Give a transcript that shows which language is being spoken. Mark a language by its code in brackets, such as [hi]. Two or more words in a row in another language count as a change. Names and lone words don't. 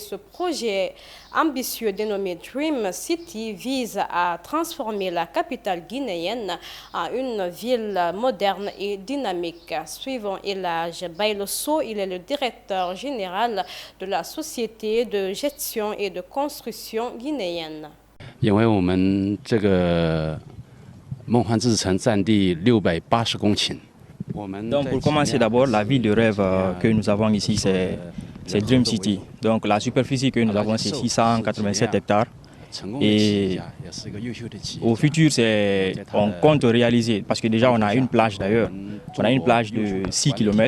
[fr] Ce projet ambitieux dénommé Dream City vise à transformer la capitale guinéenne en une ville moderne et dynamique. Suivant Elhadj Baylosso, il est le directeur général de la Société de gestion et de construction guinéenne. [zh] 因为我们这个梦幻之城占地680公顷。 [fr] Donc pour commencer d'abord, la ville de rêve que nous avons ici, c'est Dream City. Donc la superficie que nous avons, c'est 687 hectares. Et au futur, on compte réaliser, parce que déjà on a une plage d'ailleurs, on a une plage de 6 km.